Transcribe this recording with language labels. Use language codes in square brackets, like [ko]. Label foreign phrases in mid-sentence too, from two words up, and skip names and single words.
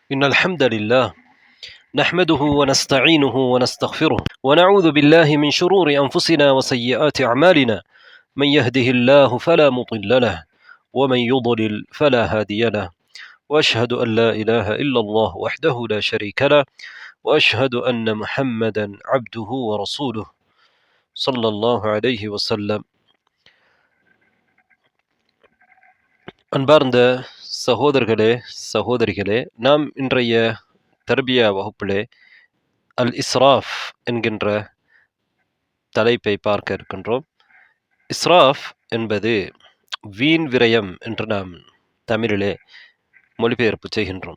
[ar] إن الحمد لله نحمده ونستعينه ونستغفره ونعوذ بالله من شرور أنفسنا وسيئات أعمالنا من يهده الله فلا مضل له ومن يضلل فلا هادي له وأشهد أن لا إله إلا الله وحده لا شريك له وأشهد أن محمدا عبده ورسوله صلى الله عليه وسلم. [ta] அன்பார்ந்த சகோதரர்களே சகோதரிகளே, நாம் இன்றைய தர்பியா வகுப்பிலே அல் இஸ்ராஃப் என்கின்ற தலைப்பை பார்க்க இருக்கின்றோம். இஸ்ராஃப் என்பது வீண் விரயம் என்று நாம் தமிழிலே மொழிபெயர்ப்பு செய்கின்றோம்.